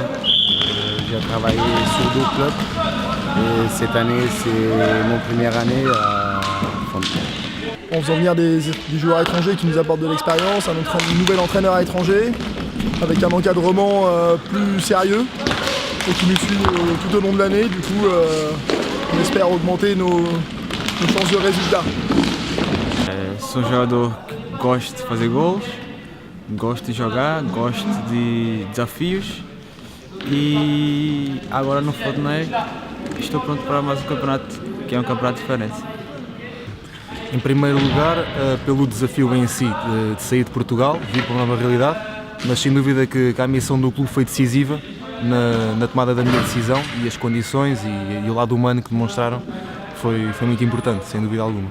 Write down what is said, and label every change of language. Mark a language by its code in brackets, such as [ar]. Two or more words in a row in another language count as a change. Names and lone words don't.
[fr] J'ai travaillé sur 2 clubs. Et cette année, c'est mon première année à Fontenay. En faisant venir des joueurs étrangers qui nous apportent de l'expérience, un nouvel entraîneur à étranger, avec un encadrement plus sérieux et qui nous suit tout au long de l'année. Du coup, on espère augmenter nos chances de résultats. [pt] Sou um jogador que gosta de fazer gols, gosto de jogar, gosto de desafios e agora no Fontenay estou pronto para mais um campeonato, que é um campeonato diferente. Em primeiro lugar, pelo desafio em si de sair de Portugal, vir para uma nova realidade, mas sem dúvida que a missão do clube foi decisiva na tomada da minha decisão e as condições e o lado humano que demonstraram foi muito importante, sem dúvida alguma.